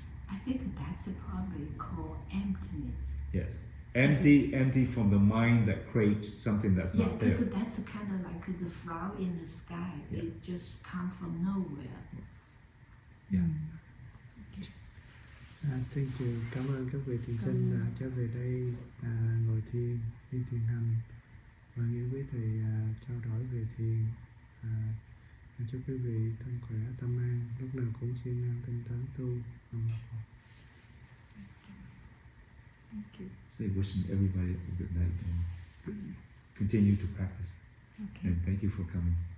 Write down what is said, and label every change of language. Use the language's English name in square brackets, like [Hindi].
[English] I think that's probably called emptiness. Yes. Empty from the mind that creates something that's not there. Because that's kind of like the flower in the sky. Yeah. It just comes from nowhere. Yeah. Thank you. [Vietnamese] Cảm ơn các vị thiền sinh đã trở về đây ngồi thiền, đi thiền hành và nghe quý thầy trao đổi về thiền. Chúc quý vị thân khỏe, tâm an, lúc nào cũng siêng năng tinh tấn tu. [English] Thank you. So wishing everybody a good night and continue to practice. Okay. And thank you for coming.